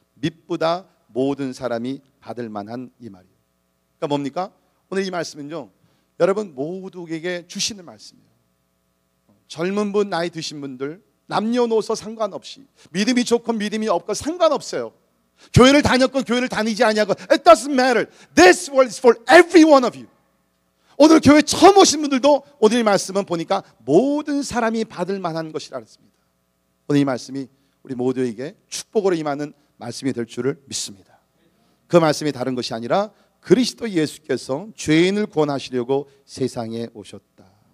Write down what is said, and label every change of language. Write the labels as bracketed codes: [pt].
[ko] 미쁘다 모든 사람이 받을 만한 이 말이에요. 그러니까 뭡니까? 오늘 이 말씀은요, 여러분 모두에게 주시는 말씀이에요. 젊은 분, 나이 드신 분들, 남녀노소 상관없이, 믿음이 좋건 믿음이 없건 상관없어요. 교회를 다녔건 교회를 다니지 아니하건 [en] It doesn't matter. This word is for every one of you. [ko] 오늘 교회 처음 오신 분들도 오늘 이 말씀은 보니까 모든 사람이 받을 만한 것이라 했습니다. 오늘 이 말씀이 우리 모두에게 축복으로 임하는 말씀이 될 줄을 믿습니다. 그 말씀이 다른 것이 아니라 그리스도 예수께서 죄인을 구원하시려고 세상에 오셨다.